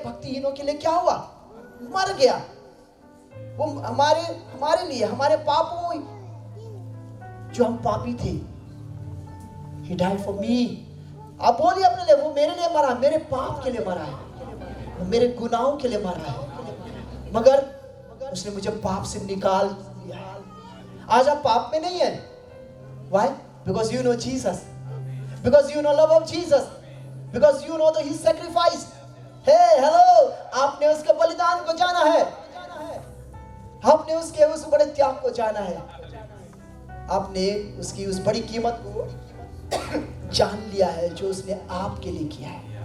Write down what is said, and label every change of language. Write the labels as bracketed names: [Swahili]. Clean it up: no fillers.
[Hindi] भक्तिहीनों के लिए क्या हुआ? मर गया। वो हमारे लिए, हमारे पापों, जो हम पापी थे, [English] He died for me। [Hindi] आप बोलिए अपने लिए, वो मेरे लिए मरा, मेरे पाप के लिए मरा है, वो मेरे गुनाहों के लिए मरा है, मगर उसने मुझे पाप से निकाल दिया। आज आप पाप में नहीं है। [English] Why? Because you know Jesus, because you know love of Jesus, because you know His sacrifice। Hey, hello, [Hindi] आपने उसके बलिदान को जाना है, आपने उसके उस बड़े त्याग को जाना है, आपने उसकी उस बड़ी कीमत को जान लिया है जो उसने आपके लिए किया है।